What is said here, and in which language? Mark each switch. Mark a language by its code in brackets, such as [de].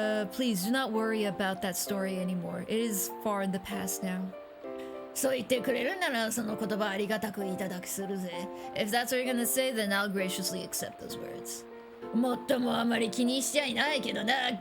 [en] Please do not worry about that story anymore. It is far in the past now. [ja] そう言ってくれるならその言葉ありがたくいただきするぜ。 [en] If that's what you're gonna say, then I'll graciously accept those words. [ja] もっともあまり気にしちゃいないけどな。